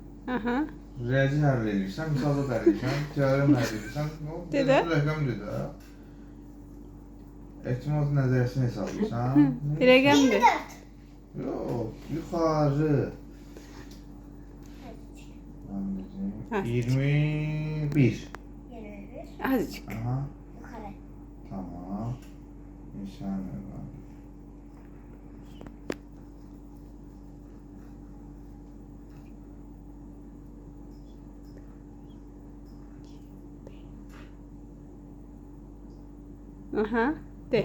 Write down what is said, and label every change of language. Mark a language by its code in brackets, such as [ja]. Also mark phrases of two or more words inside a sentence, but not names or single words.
[az] Aha. Rəzi həll edirsən, misalda həll edirsən, teorem həll edirsən. Dedə? Rəqəm dedə. Ehtimal nəzəriyyəsini hesablayırsan. Rəqəmdir. 24. Yox, yuxarı. Ha. 21. 21. Azıcık. Aha, Yukarı. tamam. İnsan var. Aha. De.